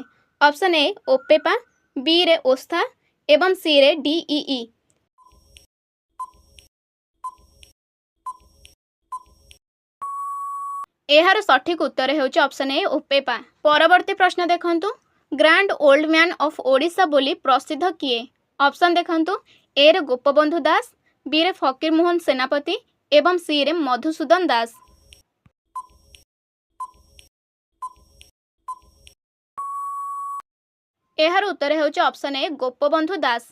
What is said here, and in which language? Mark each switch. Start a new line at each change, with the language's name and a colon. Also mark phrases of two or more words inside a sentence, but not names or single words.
Odia: ଅପ୍ସନ ଏ ଓପେପା, ବି ରେ ଓସ୍ଥା ଏବଂ ସି ରେ ଡିଇଇ। ଏହାର ସଠିକ ଉତ୍ତର ହେଉଛି ଅପ୍ସନ ଏ ଓପେପା। ପରବର୍ତ୍ତୀ ପ୍ରଶ୍ନ ଦେଖନ୍ତୁ।
English: Grand Old Man of Odisha
Odia: ବୋଲି ପ୍ରସିଦ୍ଧ କିଏ? ଅପ୍ସନ ଦେଖନ୍ତୁ ଏ ରେ ଗୋପବନ୍ଧୁ ଦାସ, ବି ରେ ଫକୀର ମୋହନ ସେନାପତି ଏବଂ ସି ରେ ମଧୁସୂଦନ ଦାସ। ଏହାର ଉତ୍ତର ହେଉଛି ଅପ୍ସନ ଏ ଗୋପବନ୍ଧୁ ଦାସ।